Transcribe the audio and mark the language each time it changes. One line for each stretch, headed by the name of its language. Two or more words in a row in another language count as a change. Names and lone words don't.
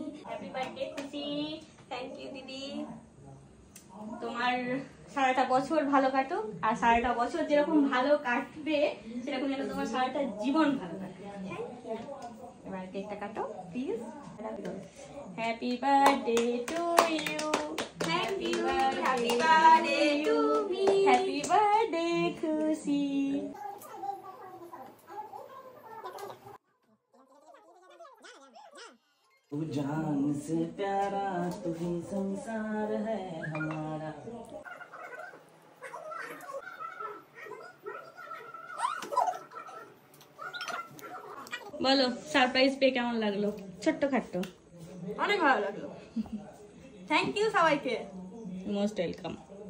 English: Happy birthday Khushi. Thank you didi.
Bangla: তোমার সারাটা বছর ভালো কাটুক, আর সারাটা বছর যেরকম ভালো কাটবে সেরকম যেন তোমার সারাটা জীবন ভালো কাটবে। এবার কেকটা কাটো
English: please. Happy birthday to you. Thank you. Happy birthday to me. Happy birthday Khushi.
Hindi: तू जान से प्यारा तू ही संसार है हमारा।
Bangla: বলো সারপ্রাইজ পেয়ে কেমন লাগলো? ছোট্ট খাট্ট। অনেক ভালো লাগলো।
English: thank you
Bangla: সবাইকে।
English: Most welcome.